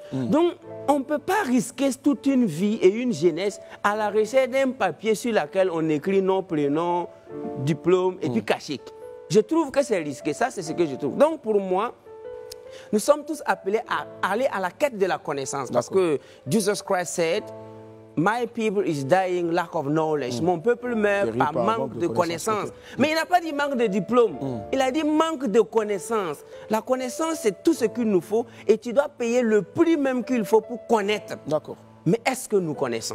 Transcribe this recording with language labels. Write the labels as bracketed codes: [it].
[fr] Donc, on ne peut pas risquer toute une vie et une jeunesse à la recherche d'un papier sur lequel on écrit nom, prénom, diplôme et puis cachet. Je trouve que c'est risqué, ça c'est ce que je trouve. Donc pour moi, nous sommes tous appelés à aller à la quête de la connaissance. Parce que [en] Jesus Christ said, My people is dying lack of knowledge. [fr] Mon peuple meurt par manque de connaissance. Mais il n'a pas dit manque de diplôme. Il a dit manque de connaissance. La connaissance, c'est tout ce qu'il nous faut et tu dois payer le prix même qu'il faut pour connaître. D'accord. Mais est-ce que nous connaissons?